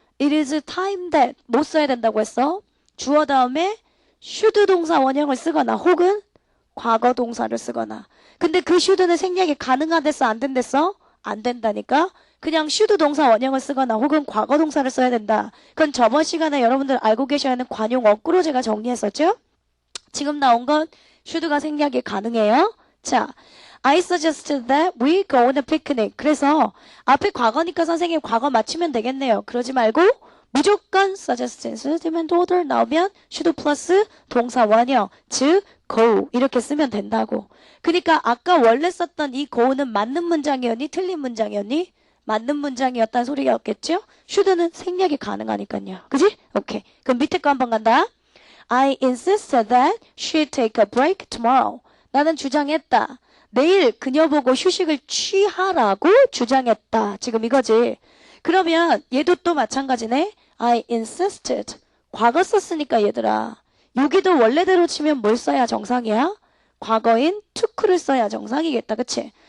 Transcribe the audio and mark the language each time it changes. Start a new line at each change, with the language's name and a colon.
English: It is time that
Korean: 뭐 써야 된다고 했어? 주어 다음에 should 동사 원형을 쓰거나 혹은 과거 동사를 쓰거나. 근데 그 should는 생략이 가능하댔어? 안 된댔어? 안 된다니까? 그냥 should 동사 원형을 쓰거나 혹은 과거 동사를 써야 된다. 그건 저번 시간에 여러분들 알고 계셔야 하는 관용 어구로 제가 정리했었죠? 지금 나온 건 should가 생략이 가능해요.
English: 자, I suggested that we go on a picnic.
Korean: 그래서 앞에 과거니까 선생님 과거 맞추면 되겠네요. 그러지 말고 무조건 suggest, demand, order 나오면 should 플러스 동사 원형, 즉 go 이렇게 쓰면 된다고. 그러니까 아까 원래 썼던 이 go는 맞는 문장이었니? 틀린 문장이었니? 맞는 문장이었다는 소리였겠죠? should는 생략이 가능하니까요. 그지? 오케이. 그럼 밑에 거 한번 간다.
English: I insisted that she take a break tomorrow.
Korean: 나는 주장했다. 내일 그녀 보고 휴식을 취하라고 주장했다. 지금 이거지. 그러면 얘도 또 마찬가지네.
English: I insisted.
Korean: 과거 썼으니까 얘들아. 여기도 원래대로 치면 뭘 써야 정상이야? 과거인 took를 써야 정상이겠다. 그치?